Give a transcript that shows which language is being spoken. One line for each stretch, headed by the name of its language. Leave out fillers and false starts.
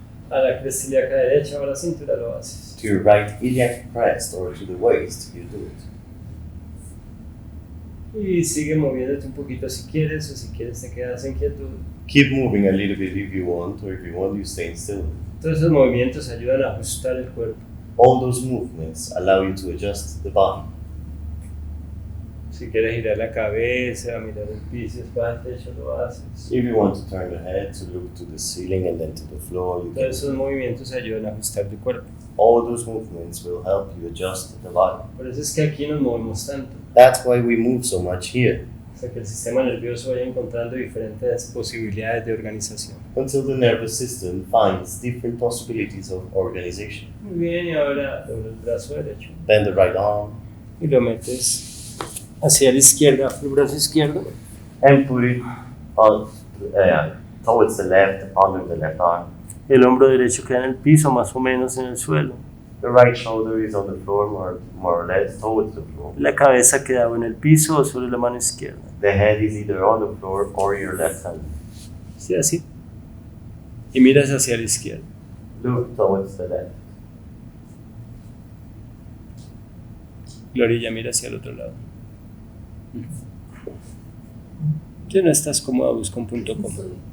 Spanish: a la cresta ilíaca derecha o a la cintura, lo haces.
English: to your right iliac crest or to the waist, you do it.
Spanish: Y sigue moviéndote un poquito si quieres, o si quieres te quedas en quietud.
English: Keep moving a little bit if you want, or if you want, you stay still.
Spanish: Todos esos movimientos ayudan a ajustar el cuerpo.
English: All those movements allow you to adjust the body.
Spanish: Si quieres girar la cabeza, mirar el piso, para el techo, lo haces.
English: If you want to turn the head to look to the ceiling and then to the floor, you
Spanish: Todos
English: can.
Spanish: esos movimientos ayudan a ajustar tu cuerpo.
English: All those movements will help you adjust the body.
Spanish: Por eso es que aquí nos movemos tanto.
English: That's why we move so much here,
Spanish: O sea, que el sistema nervioso vaya encontrando diferentes posibilidades de organización.
English: until the nervous system finds different possibilities of organization.
Spanish: Muy bien, y ahora dobla el brazo derecho
English: Bend the right arm
Spanish: y lo metes hacia la izquierda, el brazo izquierdo.
English: and put it on, towards the left, under the left arm.
Spanish: El hombro derecho queda en el piso, más o menos en el suelo.
English: The right shoulder is on the floor, more or less, towards the floor.
Spanish: La cabeza queda en el piso o sobre la mano izquierda.
English: The head is either on the floor or your left hand.
Spanish: Sí, así. Y miras hacia la izquierda.
English: Look towards the left.
Spanish: La orilla mira hacia el otro lado. Si no estás cómodo, busca un punto cómodo.